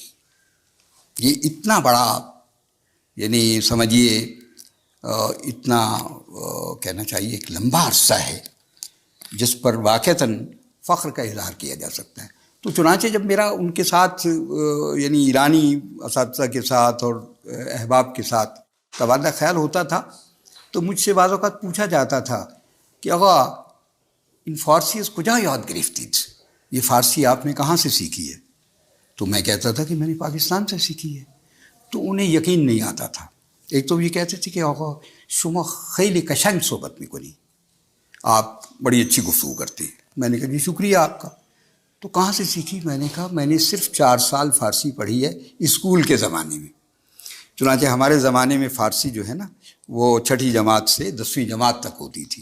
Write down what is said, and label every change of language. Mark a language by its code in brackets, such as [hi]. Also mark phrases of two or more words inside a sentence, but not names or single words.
[ur] یہ اتنا بڑا، یعنی سمجھیے اتنا کہنا چاہیے ایک لمبا عرصہ ہے جس پر واقعتاً فخر کا اظہار کیا جا سکتا ہے. تو چنانچہ جب میرا ان کے ساتھ یعنی ایرانی اساتذہ کے ساتھ اور احباب کے ساتھ تبادلہ خیال ہوتا تھا، تو مجھ سے بعض اوقات پوچھا جاتا تھا کہ [fa] آقا ان فارسی از کجا یاد گرفتید، [ur] یہ فارسی آپ نے کہاں سے سیکھی ہے؟ تو میں کہتا تھا کہ میں نے پاکستان سے سیکھی ہے. تو انہیں یقین نہیں آتا تھا. ایک تو یہ کہتے تھے کہ [fa] آقا شما خیلی قشنگ صحبت میکنی، [ur] آپ بڑی اچھی گفتگو کرتے ہیں. میں نے کہا جی شکریہ آپ کا. تو کہاں سے سیکھی؟ میں نے کہا میں نے صرف 4 سال فارسی پڑھی ہے اسکول کے زمانے میں. چنانچہ ہمارے زمانے میں فارسی جو ہے نا وہ 6ٹھی جماعت سے 10ویں جماعت تک ہوتی تھی.